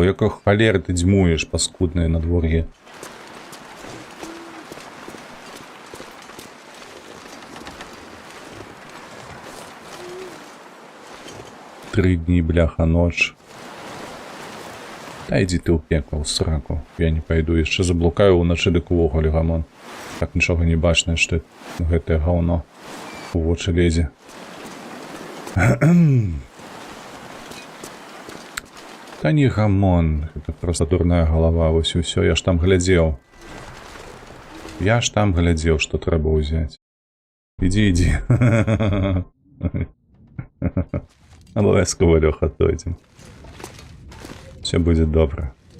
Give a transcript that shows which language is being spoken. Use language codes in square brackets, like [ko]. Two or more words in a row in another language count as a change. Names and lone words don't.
[uk] Якого холєри ти дзьмуєш, паскудне надвор'я. Три дні, бляха, ночь. Та йди ти у пекло, у сраку. Я не пойду. [be] Яшчэ заблукаю уначы дык увогуле, гамон. Так нічога не бачна, што гэтае гаўно у вочы лезе. Та не гамон. Гэта проста дурная галава. Вось і ўсё. Я ж там глядзеў. Я ж там глядзеў, што трэба ўзяць. Ідзі, ідзі. Абавязкова, Лёха, дойдзем. [ru] Все будет добро.